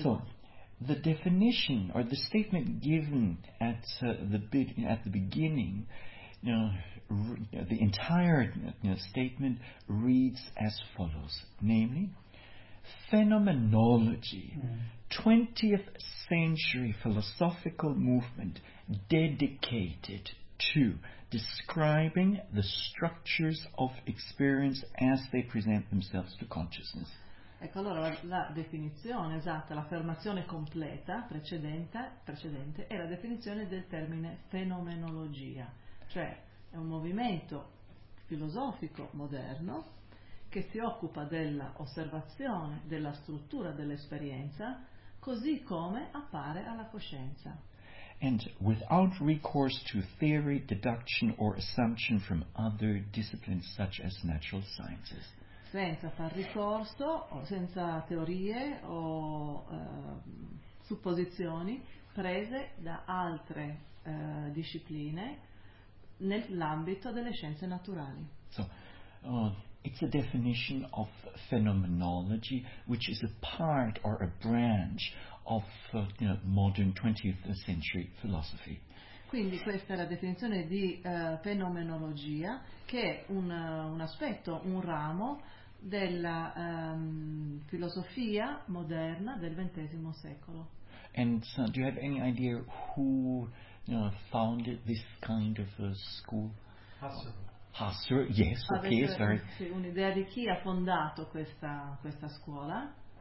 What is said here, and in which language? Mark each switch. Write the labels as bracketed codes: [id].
[en] So, the definition or the statement given at the beginning, the entire statement reads as follows, namely. Phenomenology, 20th century philosophical movement dedicated to describing the structures of experience as they present themselves to consciousness. [it] Ecco allora la definizione esatta, l'affermazione completa precedente è la definizione del termine fenomenologia, cioè è un movimento filosofico moderno che si occupa della osservazione della struttura dell'esperienza così come appare alla coscienza. [en] And without recourse to theory, deduction or assumption from other disciplines such as natural sciences. [it] Senza far ricorso o senza teorie o supposizioni prese da altre discipline nell'ambito delle scienze naturali. [en] So, it's a definition of phenomenology, which is a part or a branch of modern 20th century philosophy. [it] Quindi questa è la definizione di fenomenologia, che è un aspetto, un ramo della filosofia moderna del XX secolo. [en] And so, do you have any idea who founded this kind of school? Husserl. Husserl, yes, okay, sorry. [it] Sì, un'idea di chi ha fondato questa scuola?